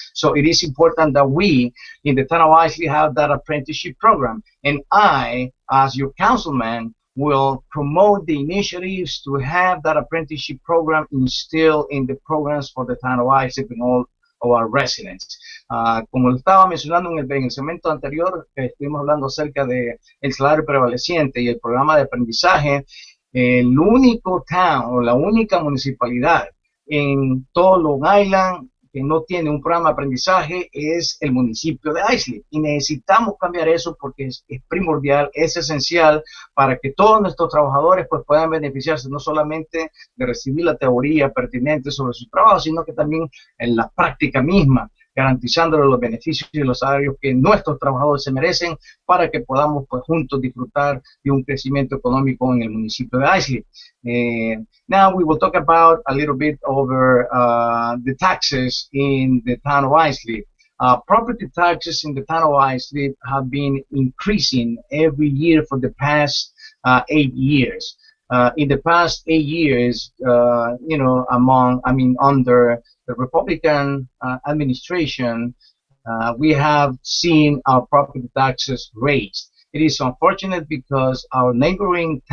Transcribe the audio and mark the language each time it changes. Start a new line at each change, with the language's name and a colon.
English: So it is important that we in the town of Isley have that apprenticeship program. And I, as your councilman, will promote the initiatives to have that apprenticeship program instilled in the programs for the town of Islip and all of our residents.
Spanish: Como lo estaba mencionando en el segmento anterior, estuvimos hablando acerca de el salario prevaleciente y el programa de aprendizaje. El único town o la única municipalidad en todo Long Island que no tiene un programa de aprendizaje es el municipio de Islip, y necesitamos cambiar eso porque es primordial, es esencial para que todos nuestros trabajadores pues puedan beneficiarse no solamente de recibir la teoría pertinente sobre su trabajo, sino que también en la práctica misma, garantizándoles los beneficios y los salarios que nuestros trabajadores se merecen para que podamos pues juntos disfrutar de un crecimiento económico en el municipio de Islip.
English: Now we will talk about a little bit over the taxes in the town of Islip. Property taxes in the town of Islip have been increasing every year for the past 8 years. In the past 8 years, under the Republican administration, we have seen our property taxes raised. It is unfortunate because our neighboring